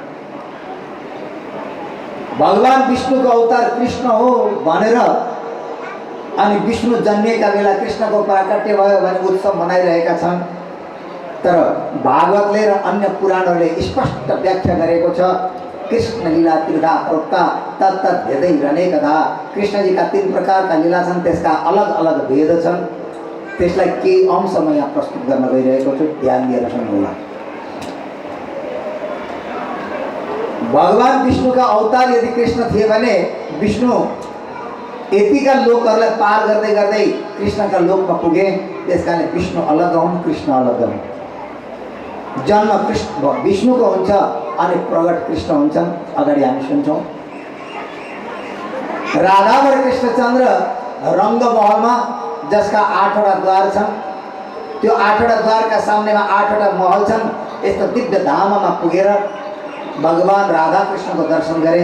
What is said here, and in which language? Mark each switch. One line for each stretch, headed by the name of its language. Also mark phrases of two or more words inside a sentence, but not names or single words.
Nepali: भगवान विष्णुको अवतार कृष्ण हो भनेर अनि विष्णु जन्मिएका बेला कृष्णको प्राकट्य भयो भने उत्सव मनाइरहेका छन्। तर भागवतले र अन्य पुराणहरूले स्पष्ट व्याख्या गरेको छ,
Sanskrit: कृष्ण लीला त्रिधा प्रोक्ता तत्तत् भेदैरनेकधा।
Nepali: कृष्णजीका 3 प्रकारका लीला छन्, त्यसका अलग अलग भेद छन्। त्यसलाई केही अंश म यहाँ प्रस्तुत गर्न गइरहेको छु, ध्यान दिएर सुन्नुहोला। भगवान विष्णुका अवतार यदि कृष्ण थिए भने विष्णु यतिका लोकहरूलाई पार गर्दै गर्दै कृष्णका लोकमा पुगे। त्यसकारणले विष्णु अलग हुन्, कृष्ण अलग हुन्। जन्म कृष्ण विष्णुको हुन्छ अनि प्रगट कृष्ण हुन्छन्। अगाडि हामी सुन्छौँ। राधा र कृष्णचन्द्र रङ्गमहलमा, जसका 8वटा द्वार छन्, त्यो 8वटा द्वारका सामनेमा 8वटा महल छन्। यस्तो दिव्य धाममा पुगेर भगवान राधा कृष्णको दर्शन गरे।